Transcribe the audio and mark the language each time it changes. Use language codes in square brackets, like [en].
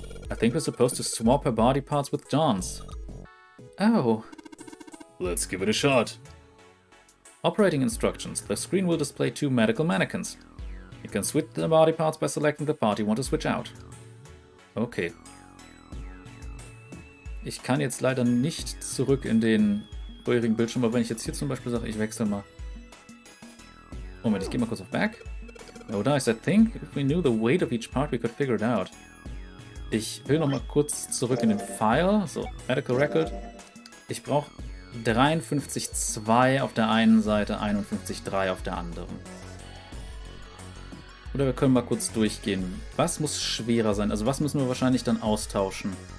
[en] I think we're supposed to swap her body parts with John's. Oh. Let's give it a shot. Operating instructions. The screen will display 2 medical mannequins. You can switch the body parts by selecting the part you want to switch out. Okay. [de] Ich kann jetzt leider nicht zurück in den vorherigen Bildschirm, aber wenn ich jetzt hier zum Beispiel sage, ich wechsle mal. Moment, ich gehe mal kurz auf Back. [en] No dice, I think if we knew the weight of each part, we could figure it out. [de] Ich will noch mal kurz zurück in den File. So, Medical Record. Ich brauche 53,2 auf der einen Seite, 51,3 auf der anderen. Oder wir können mal kurz durchgehen. Was muss schwerer sein? Also was müssen wir wahrscheinlich dann austauschen?